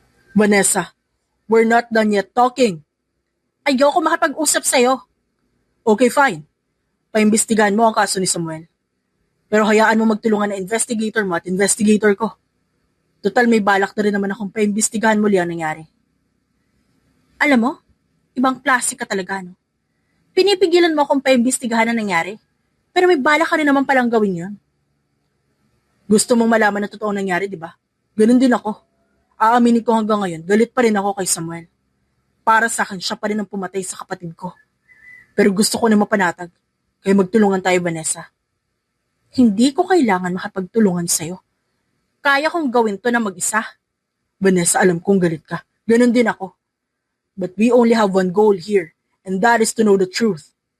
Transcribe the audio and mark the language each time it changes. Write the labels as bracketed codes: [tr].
[en] Vanessa, we're not done yet talking. [tl] Ayoko makapag-usap sa'yo. Okay, fine. Paimbestigahan mo ang kaso ni Samuel. Pero hayaan mo magtulungan na investigator mo at investigator ko. Total may balak na rin naman akong paimbestigahan muli ang nangyari. Alam mo, ibang klase ka talaga, no? Pinipigilan mo akong paimbestigahan ang nangyari. Pero may bala ka rin naman palang gawin yun. Gusto mong malaman na totoo nangyari, di ba? Ganun din ako. Aaminin ko hanggang ngayon, galit pa rin ako kay Samuel. Para sa akin, siya pa rin ang pumatay sa kapatid ko. Pero gusto ko na mapanatag. Kaya magtulungan tayo, Vanessa. Hindi ko kailangan makapagtulungan sa'yo. Kaya kong gawin to na mag-isa. Vanessa, alam kong galit ka. Ganun din ako. [en] But we only have one goal here, and that is to know the truth.